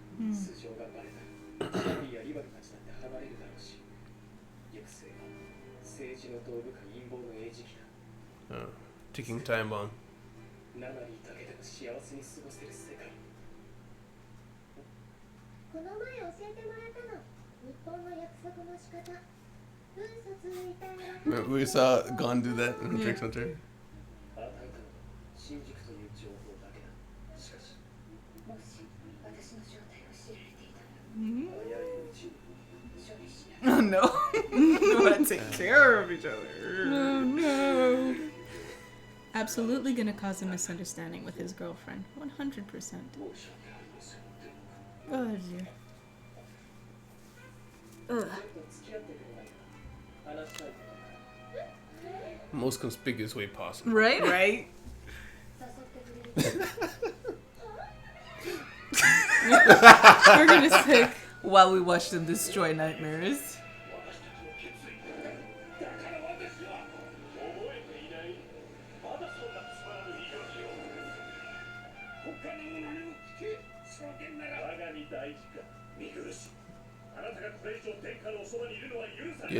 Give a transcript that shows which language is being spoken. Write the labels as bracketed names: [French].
[Japanese] 素性がバレたら、シャビーやリバルたちだって離れるだろうし、行く末は政治の道具か陰謀の餌食だ。 [English] Ticking time bomb. [Japanese] ナナリーだけでも幸せに過ごせる世界。この前教えてもらったの。日本の約束の仕方。嘘ついたら。 [English] Remember we saw Gon do that in Trix Hunter? [Japanese] 与えたのは新宿という情報だけだ。しかし、もし私の正体を知られていたら、早いうちに処理しない。 [English] Oh no. We want to take care of each other. Oh no. Absolutely gonna cause a misunderstanding with his girlfriend. 100%. [Japanese] 申し訳ありません。 [English] Oh dear. [Japanese] ちょっと付き合ってくれないか。話したいことがある。 [English] Most conspicuous way possible. Right? Right? [Japanese] 誘ってくれる。 [English] We're gonna sick. While we watch them destroy nightmares. [Japanese] 私たちの決意。だから私は覚えていない。まだそんなつまらぬ言い訳を。他の者にも聞け。証言なら我が身大事か。見苦しい。あなたがこれ以上殿下のおそばにいるのは許さない。